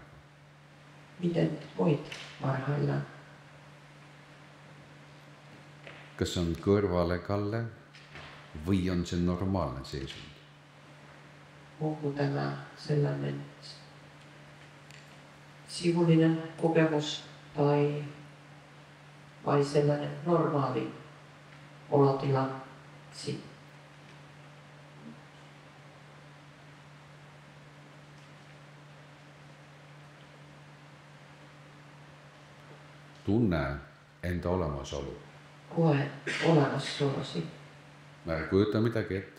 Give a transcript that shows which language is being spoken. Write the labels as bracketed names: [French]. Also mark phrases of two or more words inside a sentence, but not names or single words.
[Finnish] Miten voit parhaillaan? [Estonian] Kas on kõrvalekalle või on see normaalne seisund? [Finnish] Onko tämä sellainen sivullinen kokemus vai sellainen normaali olotila? [Estonian] Tunne enda olemasolu. [Finnish] Koe olemassaolosi. [Estonian] Ära kujuta midagi ette.